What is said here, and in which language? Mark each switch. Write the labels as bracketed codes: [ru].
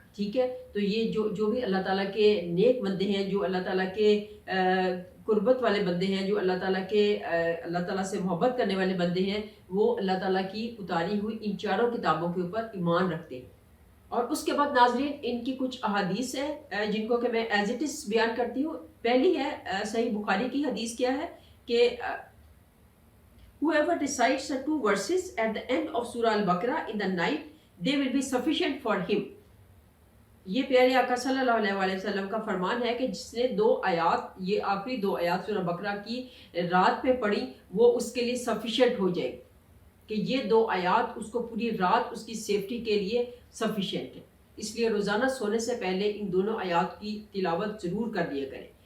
[ur] ٹھیک ہے، تو یہ جو بھی اللہ تعالیٰ کے نیک بندے ہیں، جو اللہ تعالیٰ کے قربت والے بندے ہیں، جو اللہ تعالیٰ سے محبت کرنے والے بندے ہیں، وہ اللہ تعالیٰ کی اتاری ہوئی ان چاروں کتابوں کے اوپر ایمان رکھتے ہیں. اور اس کے بعد ناظرین ان کی کچھ احادیث ہیں جن کو کہ میں [en] as it is [ur] بیان کرتی ہوں. پہلی ہے صحیح بخاری کی حدیث، کیا ہے کہ [en] whoever recites the 2 verses at the end of Surah Al-Baqarah in the night, they will be sufficient for him. [ur] یہ پیارے آقا صلی اللہ علیہ وسلم کا فرمان ہے کہ جس نے 2 آیات، یہ آخری 2 آیات سورہ بقرہ کی رات پہ پڑھی، وہ اس کے لیے سفیشینٹ ہو جائے، کہ یہ 2 آیات اس کو پوری رات اس کی سیفٹی کے لیے سفیشینٹ ہے. اس لیے روزانہ سونے سے پہلے ان دونوں آیات کی تلاوت ضرور کر لیا کریں.